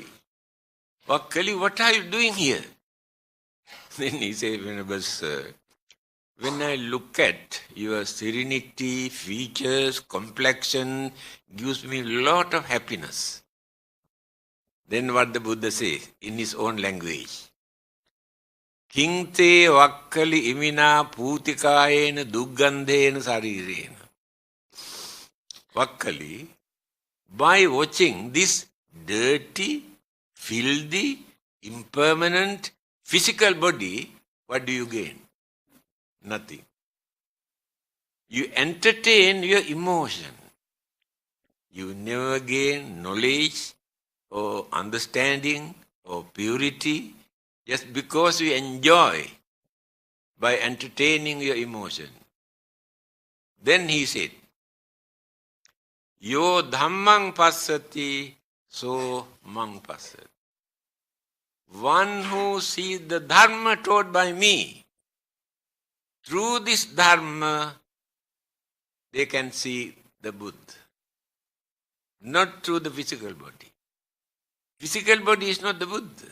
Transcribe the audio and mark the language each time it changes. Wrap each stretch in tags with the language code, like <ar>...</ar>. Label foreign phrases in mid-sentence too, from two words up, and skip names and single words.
<en>Vakkali, what are you doing here? Then he said, Venerable Sir, when I look at your serenity, features, complexion, gives me a lot of happiness. Then what the Buddha says in his own language.</en> <pi>Kinte vakkali imina putikayena duggandhena sarirena.</pi> <en>Vakkali, by watching this dirty, filthy, impermanent physical body, what do you gain? Nothing. You entertain your emotion. You never gain knowledge or understanding or purity just because you enjoy by entertaining your emotion. Then he said,</en> <pi>Yo dhammang passati, so mang passati.</pi> <en>One who sees the dharma taught by me, through this dharma, they can see the Buddha. Not through the physical body. Physical body is not the Buddha.</en>